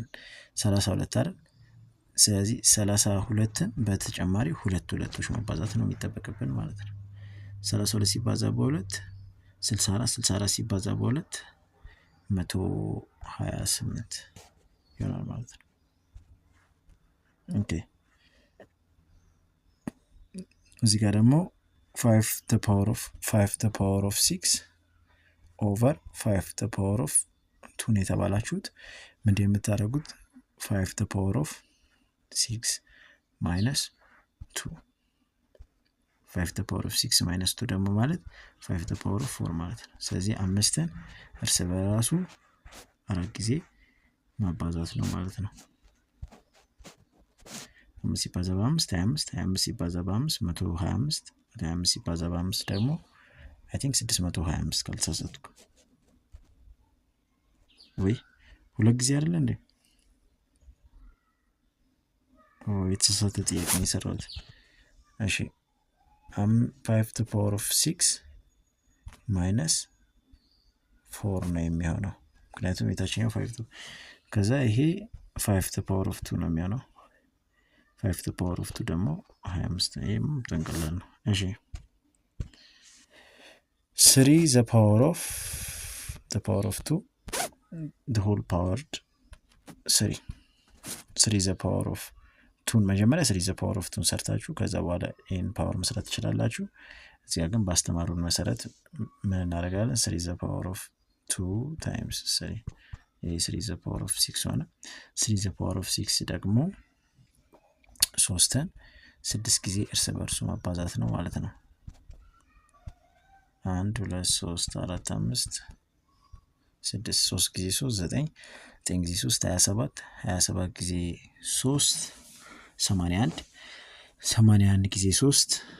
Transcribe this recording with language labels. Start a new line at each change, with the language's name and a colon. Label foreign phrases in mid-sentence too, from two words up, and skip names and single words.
Amharic: 32 አይደል? ስለዚህ 32ን በተጨማሪ ሁለት ሁለቶች ማባዛት ነው የሚጠበቅብን ማለት ነው። 32 ሲባዛ በ2 64 ሲባዛ በሁለት 128 ይሆናል ማለት ነው። ኦኬ እዚህ ጋር ደግሞ 5
English: the power of 6 over 5 the power of 2
Amharic: ነው የተባላችሁት። ምንድን የምታደርጉት 5
English: the power of 6 minus 2 5 the power of 6 minus 2
Amharic: ደግሞ ማለት 5
English: the power of 4
Amharic: ማለት ነው። ስለዚህ አምስትን እርስ በራሱ 4 ጊዜ ማባዛት ነው ማለት ነው። 5 ሲባዛ በ5 25 25 ሲባዛ በ5 125 125 ሲባዛ በ5 ደግሞ
English: I think
Amharic: 625 ካልተሳሳትኩ ወይ ሁለት ጊዜ አይደለ እንዴ? የተሳሳተ ጥያቄ ነው የሰራሁት። እሺ 5
English: to the power of 6 minus 4
Amharic: ነው የሚሆነው ምክንያቱም የታችኛው 5 ከዛ ይሄ 5
English: to the power of 2
Amharic: ነው የሚሆነው 5
English: to the power of 2
Amharic: ደግሞ 25 ነው። ይሄም ጠንቀላል ነው። እሺ 3
English: the power of 2 the whole powered 3 the power of 2
Amharic: መጀመሪያ 3
English: the power of 2
Amharic: ሰርታችሁ ከዛ በኋላ ይሄን ፓወር መስራት ትችላላችሁ። እዚህ ጋር ግን ባስተማሩን መሰረት ምን እናደርጋለን? 3
English: the power of 2 times 3
Amharic: ይሄ 3
English: the power of 6
Amharic: ሆነ። 3
English: the power of 6
Amharic: ደግሞ 3ን 6 ጊዜ እርስ በርሱ ማባዛት ነው ማለት ነው። 1 2 3 4 5 6 3 ጊዜ 3 9 9 ጊዜ 3 27 27 ጊዜ 3 81 81 ጊዜ 3